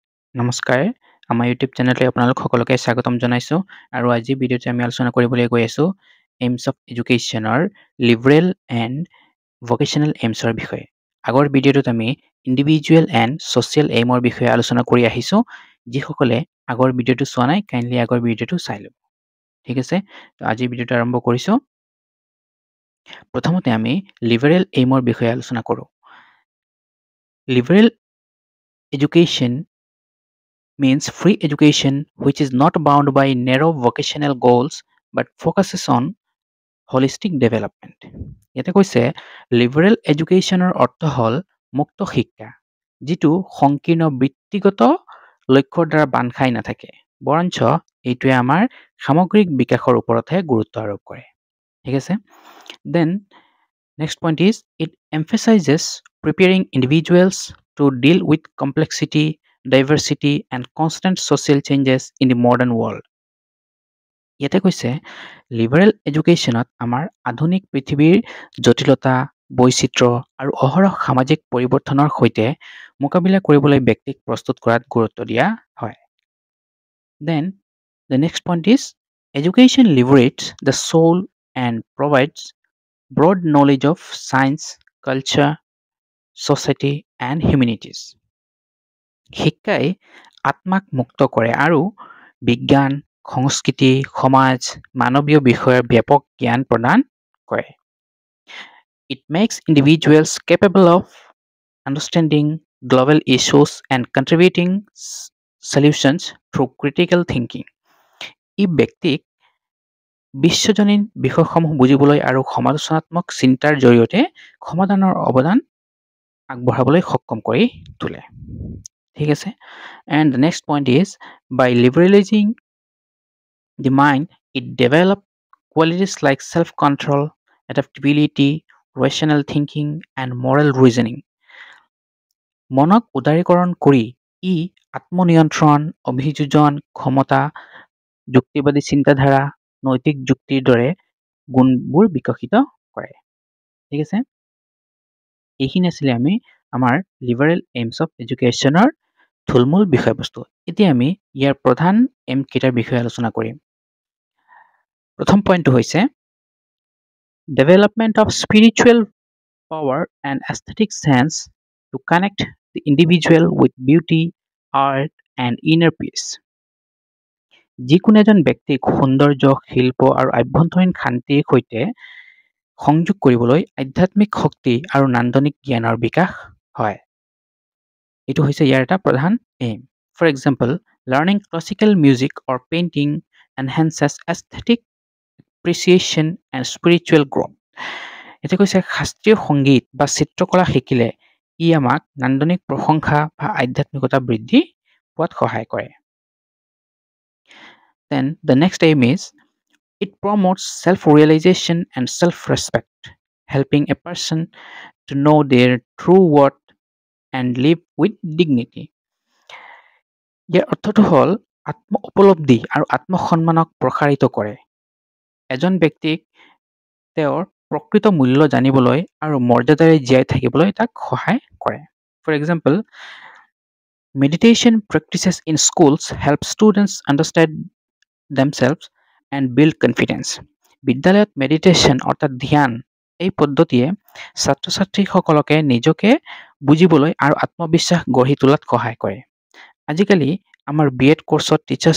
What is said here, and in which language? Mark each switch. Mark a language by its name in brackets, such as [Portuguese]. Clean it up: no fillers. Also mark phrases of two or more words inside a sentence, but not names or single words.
[Assamese] নমস্কাৰ আমাৰ ইউটিউব চেনেললৈ আপোনালোক সকলোকে স্বাগতম জনাইছোঁ আৰু আজি ভিডিঅ'তে আমি আলোচনা কৰিবলৈ গৈ আছোঁ [English] aims of education liberal and vocational aims [Assamese] বিষয়ে আগৰ ভিডিঅ'টোত আমি [English] individual and social aim [Assamese] বিষয়ে আলোচনা কৰি আহিছোঁ যিসকলে আগৰ ভিডিঅ'টো চোৱা নাই কাইণ্ডলি আগৰ ভিডিঅ'টো চাই ল'ব ঠিক আছে তো আজি ভিডিঅ'টো আৰম্ভ কৰিছোঁ প্ৰথমতে আমি লিবাৰেল এইমৰ বিষয়ে আলোচনা কৰোঁ [English] লিবাৰেল education means free education which is not bound by narrow vocational goals but focuses on holistic development. [Assamese] ইয়াতে কৈছে লিবাৰেল এডুকেশ্যনৰ অৰ্থ হ'ল মুক্ত শিক্ষা যিটো সংকীৰ্ণ বৃত্তিগত লক্ষ্যৰ দ্বাৰা বান্ধ খাই নাথাকে বৰঞ্চ এইটোৱে আমাৰ সামগ্ৰিক বিকাশৰ ওপৰতহে গুৰুত্ব আৰোপ কৰে ঠিক আছে [English] দেন next point is it emphasizes preparing individuals to deal with complexity diversity and constant social changes in the modern world [Assamese] ইয়াতে কৈছে লিবাৰেল এডুকেশ্যনত আমাৰ আধুনিক পৃথিৱীৰ জটিলতা বৈচিত্ৰ্য আৰু অহৰহ সামাজিক পৰিৱৰ্তনৰ সৈতে মোকাবিলা কৰিবলৈ ব্যক্তিক প্ৰস্তুত কৰাত গুৰুত্ব দিয়া হয় [English] then the next point is education liberates the soul and provides broad knowledge of science culture society and humanities [Assamese] শিক্ষাই আত্মাক মুক্ত কৰে আৰু বিজ্ঞান সংস্কৃতি সমাজ মানৱীয় বিষয়ৰ ব্যাপক জ্ঞান প্ৰদান কৰে [English] it makes individuals capable of understanding global issues and contributing solutions through critical thinking [Assamese] ই ব্যক্তিক বিশ্বজনীন বিষয়সমূহ বুজিবলৈ আৰু সমালোচনাত্মক চিন্তাৰ জৰিয়তে সমাধানৰ অৱদান আগবঢ়াবলৈ সক্ষম কৰি তোলে ঠিক আছে [English] and the next point is by liberalizing the mind it develops qualities like self-control adaptability rational thinking and moral reasoning [Assamese] মনক উদাৰীকৰণ কৰি ই আত্মনিয়ন্ত্ৰণ অভিযোজন ক্ষমতা যুক্তিবাদী চিন্তাধাৰা নৈতিক যুক্তিৰ দৰে গুণবোৰ বিকশিত কৰে ঠিক আছে এইখিনি আছিলে আমি আমাৰ লিবাৰেল এইমছ অফ এডুকেশ্যনৰ থুলমূল বিষয়বস্তু এতিয়া আমি ইয়াৰ প্ৰধান এম কেইটাৰ বিষয়ে আলোচনা কৰিম প্ৰথম পইণ্টটো হৈছে [English] development of spiritual power and aesthetic sense to connect the individual with beauty, art, and inner peace. [Assamese] যিকোনো এজন ব্যক্তিক সৌন্দৰ্য শিল্প আৰু আভ্যন্তৰীণ শান্তিৰ সৈতে সংযোগ কৰিবলৈ আধ্যাত্মিক শক্তি আৰু নান্দনিক জ্ঞানৰ বিকাশ হয় এইটো হৈছে ইয়াৰ এটা প্ৰধান এইম [English] for example learning classical music or painting enhances aesthetic appreciation and spiritual growth [Assamese] এতিয়া কৈছে শাস্ত্ৰীয় সংগীত বা চিত্ৰকলা শিকিলে ই আমাক নান্দনিক প্ৰশংসা বা আধ্যাত্মিকতা বৃদ্ধি পোৱাত সহায় কৰে [English] then the next aim is it promotes self-realization and self-respect helping a person to know their true worth and live with dignity [Assamese] ইয়াৰ অৰ্থটো হ'ল আত্ম উপলব্ধি আৰু আত্মসন্মানক প্ৰসাৰিত কৰে এজন ব্যক্তিক তেওঁৰ প্ৰকৃত মূল্য জানিবলৈ আৰু মৰ্যাদাৰে জীয়াই থাকিবলৈ তাক সহায় কৰে [English] for example meditation practices in schools help students understand themselves and build confidence [Assamese] বিদ্যালয়ত মেডিটেশ্যন অৰ্থাৎ ধ্যান এই পদ্ধতিয়ে ছাত্ৰ ছাত্ৰীসকলকে নিজকে বুজিবলৈ আৰু আত্মবিশ্বাস গঢ়ি তোলাত সহায় কৰে আজিকালি আমাৰ বিএড কোৰ্সত টিচাৰ্ছ